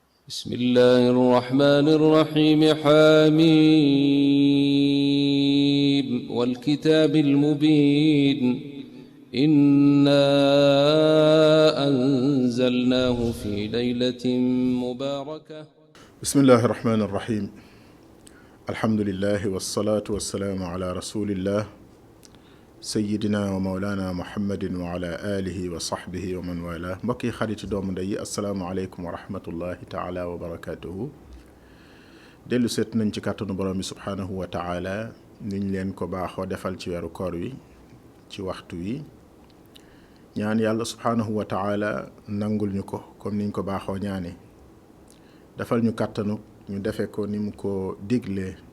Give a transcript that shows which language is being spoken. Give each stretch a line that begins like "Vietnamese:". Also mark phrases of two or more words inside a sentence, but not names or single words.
Arabic: بسم الله الرحمن الرحيم حميم والكتاب المبين إنا أنزلناه في ليلة مباركة بسم الله الرحمن الرحيم الحمد لله والصلاة والسلام على رسول الله سيدنا ومولانا محمد وعلى آله وصحبه ومن
Wolof: والاه mbokki xarit doomu ndey
Arabic: السلام عليكم ورحمة الله تعالى وبركاته
Wolof: dellu seet nañ ci kàttanu borom bi
Arabic: سبحانه وتعالى
Wolof: niñ leen ko baaxoo defal ci weeru koor wi ci waxtu wi ñaan yàlla
Arabic: سبحانه وتعالى
Wolof: nangul ñu ko comme niñ ko baaxoo ñaane defal ñu kàttanu ñu defe ko ni mu ko diglee